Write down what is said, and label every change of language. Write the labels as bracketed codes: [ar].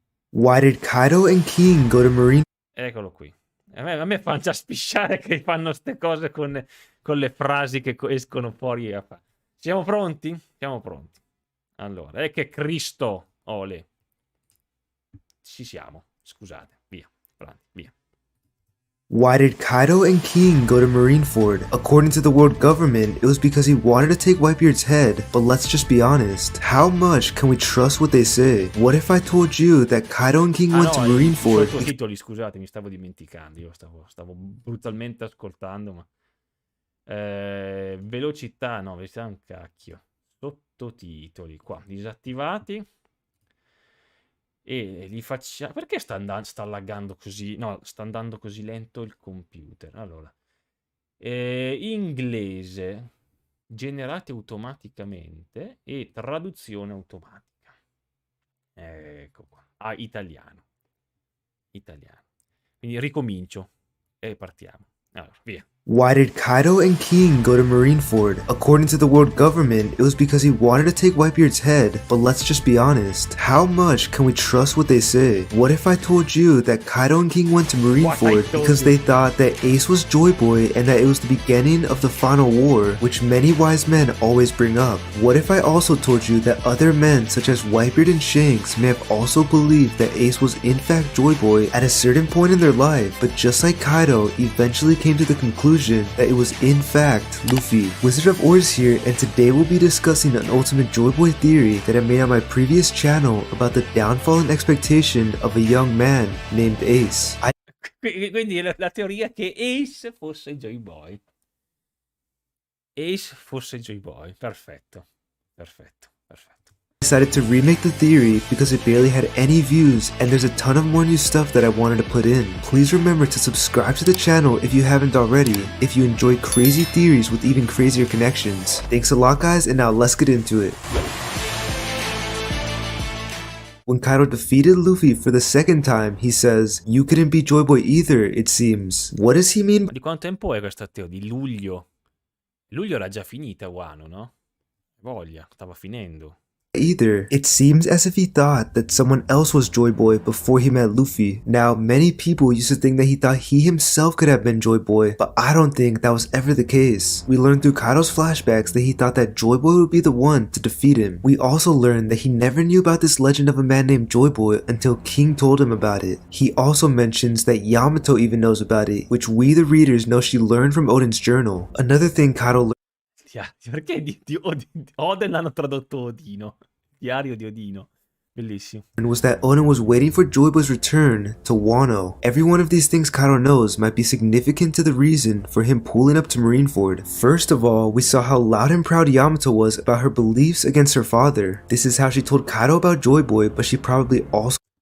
[en] Why did Kaido and King go to Marine? [it] Eccolo qui. A me fanno già spisciare che fanno ste cose con le frasi che escono fuori. Siamo pronti? Siamo pronti. Allora, è che Cristo, ole. Ci siamo. Scusate, via. [en] Why did Kaido and King go to Marineford? According to the world government, it was because he wanted to take Whitebeard's head, but let's just be honest. How much can we trust what they say? What if I told you that Kaido and King went to Marineford? [it] Sottotitoli, scusate, mi stavo dimenticando, io stavo brutalmente ascoltando, ma... velocità un cacchio. Sottotitoli, qua, disattivati. E li facciamo... Perché sta laggando così? No, sta andando così lento il computer. Allora, inglese, generati automaticamente e traduzione automatica. Ecco qua. Italiano. Quindi ricomincio e partiamo. Allora, via. [en] Why did Kaido and King go to Marineford? According to the world government, it was because he wanted to take Whitebeard's head, but let's just be honest. How much can we trust what they say? What if I told you that Kaido and King went to Marineford because they thought that Ace was Joy Boy and that it was the beginning of the final war, which many wise men always bring up? What if I also told you that other men such as Whitebeard and Shanks may have also believed that Ace was in fact Joy Boy at a certain point in their life, but just like Kaido eventually came to the conclusion that it was in fact Luffy. Wizard of Oars here, and today we'll be discussing an ultimate Joy Boy theory that I made on my previous channel about the downfall and expectation of a young man named Ace. [it] Quindi la teoria che Ace fosse Joy Boy. Ace fosse Joy Boy. Perfetto. Perfetto. Perfetto. [en] Decided to remake the theory because it barely had any views, and there's a ton of more new stuff that I wanted to put in. Please remember to subscribe to the channel if you haven't already, if you enjoy crazy theories with even crazier connections. Thanks a lot guys, and now let's get into it. When Kaido defeated Luffy for the second time, he says, "You couldn't be Joy Boy either, it seems." What does he mean? [it] Di quanto tempo è questo Teo? Di luglio. Luglio era già finita Wano, no? Voglia, stava finendo. [en] Either. It seems as if he thought that someone else was Joy Boy before he met Luffy. Now, many people used to think that he thought he himself could have been Joy Boy, but I don't think that was ever the case. We learned through Kaido's flashbacks that he thought that Joy Boy would be the one to defeat him. We also learned that he never knew about this legend of a man named Joy Boy until King told him about it. He also mentions that Yamato even knows about it, which we the readers know she learned from Oden's journal. Another thing Kaido learned. [it] Perché Oden l'hanno tradotto Odino? Diario di Odino. Bellissimo. [en] Was that Oden was waiting for Joy Boy's return to Wano. Every one of these things Kaido knows might be significant to the reason for him pulling up to Marineford. First of all, we saw how loud and proud Yamato was about her beliefs against her father. This is how she told Kaido about Joy Boy, but she probably also